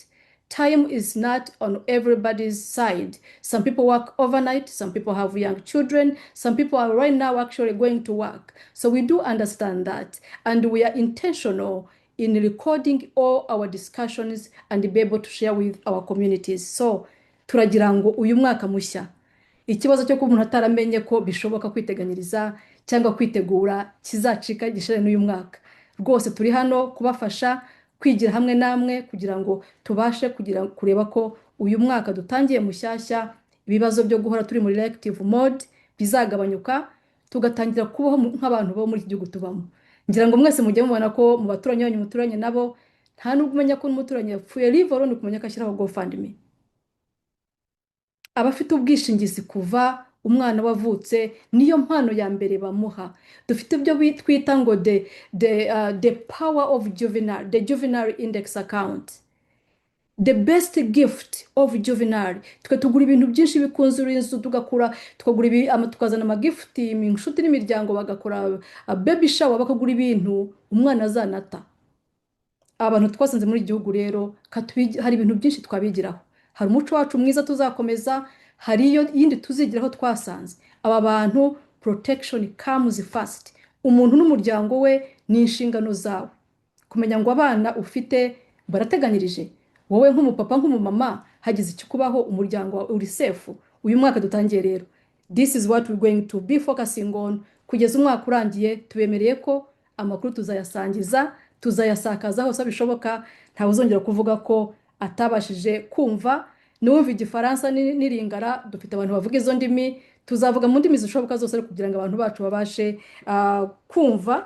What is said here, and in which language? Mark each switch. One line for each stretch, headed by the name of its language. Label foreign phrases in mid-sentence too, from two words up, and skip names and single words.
English: Time is not on everybody's side. Some people work overnight, some people have young children, some people are right now actually going to work. So we do understand that, and we are intentional in recording all our discussions and be able to share with our communities.
Kinyarwanda: So turagira ngo uyu mwaka mushya, ikibazo cyo kuba umuntu ataramenye ko bishoboka kwiteganyiriza cyangwa kwitegura kizacika gishire n'uyu mwaka. Rwose turi hano kubafasha kwigira hamwe namwe, kugira ngo tubashe kureba ko uyu mwaka dutangiye mushyashya, ibibazo byo guhora turi muri
English: reactive mode
Kinyarwanda: bizagabanyuka, tugatangira kubaho nk'abantu bo muri iki gihugu tubamo. Ngira ngo mwese mujye mubona ko mu baturanyi banyu muturanye nabo, nta nubwo umenya ko umuturanyi yapfuye, livoro ni kumenya ko ashyiraho GoFundMe. Abafite ubwishingizi kuva umwana wavutse niyo mpano ya mbere bamuha. Dufite ibyo twita ngo
English: the power of juvenile, the juvenile index account. the best gift of juvenile
Kinyarwanda: twe tugura ibintu byinshi bikunzura inzu tukagura tukazana amagifuti inshuti n'imiryango bagakora
English: baby shower
Kinyarwanda: bakagura ibintu umwana azanata. Abantu twasanze muri igihugu rero hari ibintu byinshi twabigiraho, hari umuco wacu mwiza tuzakomeza, hari yindi tuzigiraho twasanze. Aba bantu
English: protection comes first.
Kinyarwanda: Umuntu n'umuryango we ni inshingano zawe kumenya ngo abana ufite barateganyirije. Wowe nk'umupapa nk'umumama hagize ikikubaho umuryango uri safe. Uyu mwaka dutangiye rero,
English: this is what we're going to be focusing on.
Kinyarwanda: Kugeza umwaka urangiye tubemereye ko amakuru tuzayasangiza, tuzayasakaza hose bishoboka. Ntawe uzongera kuvuga ko atabashije kumva. N'uwumva igifaransa n'iringara, dufite abantu bavuga izo ndimi, tuzavuga mu ndimi zishoboka zose kugira ngo abantu bacu babashe kumva.